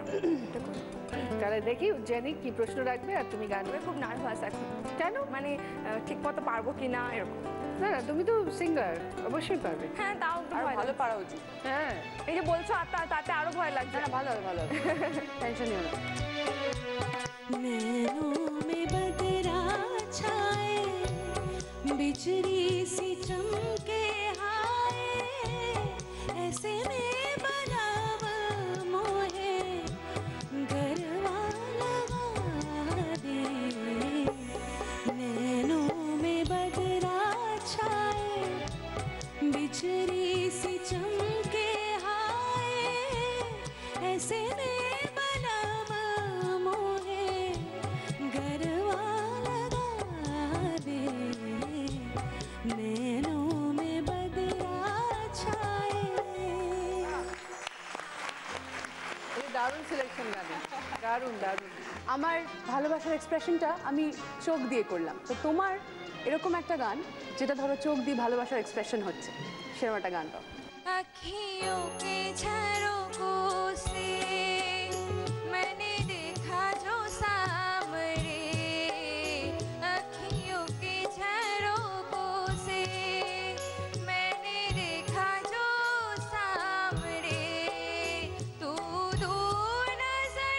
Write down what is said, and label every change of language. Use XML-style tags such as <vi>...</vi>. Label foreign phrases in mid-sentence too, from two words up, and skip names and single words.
<bn>তাহলে দেখি উজ্জয়িনী কি প্রশ্ন রাখবে আর তুমি গান আমি খুব নার্ভাস এখন, কেন? মানে ঠিক মতো পারবো কি না এরকম। না না, তুমি তো সিঙ্গার, অবশ্যই পারবে। হ্যাঁ তাও একটু আর ভয় ভালো লাগছে। পারা উচিত। হ্যাঁ, এই যে বলছো আর তাতে আরো ভয় লাগছে। না, ভালো হবে, ভালো হবে, টেনশন নিও না।</bn> <hi>नैनों में बदरा छाए बिजली सी चमके हाय ऐसे में बनाव मोहे गरवा लगा दे नैनों में बदरा छाए बिजली सी चमके हाय ऐसे में बनाव मोहे गरवा लगा दे नैनों में बदरा छाए।</hi> <bn>এই দারুণ সিলেকশন গানে, দারুণ দারুণ। আমার ভালোবাসার এক্সপ্রেশনটা আমি চোখ দিয়ে করলাম, তো তোমার এরকম একটা গান যেটা ধরো চোখ দিয়ে ভালোবাসার এক্সপ্রেশন হচ্ছে, সেরকম একটা গান গাও।</bn> <hi>अखियों के झरोकों से मैंने देखा जो सामने अखियों के झरोकों से मैंने देखा जो सामने तू दूर नजर</hi>